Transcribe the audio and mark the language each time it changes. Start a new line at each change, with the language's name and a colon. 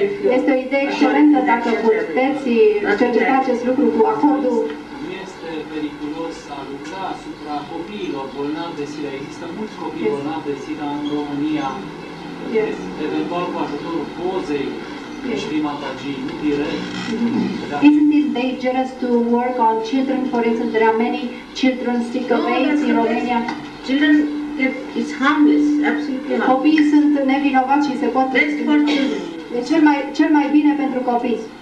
Romanian: Este o idee excelentă dacă puteți cerceta acest lucru cu acordul. Nu este periculos a lucra asupra copiilor bolnavi de SIDA. Există mulți copii bolnavi de SIDA în România, eventual cu ajutorul pozei. Srimataji, nu direct.
English: Isn't it dangerous to work on children? For instance, there are many children sick of AIDS in Romania. Children, it's harmless, absolutely harmless.
Romanian: Copiii sunt nevinovați și se pot...
English: Best for children.
Romanian: E cel mai bine pentru copii.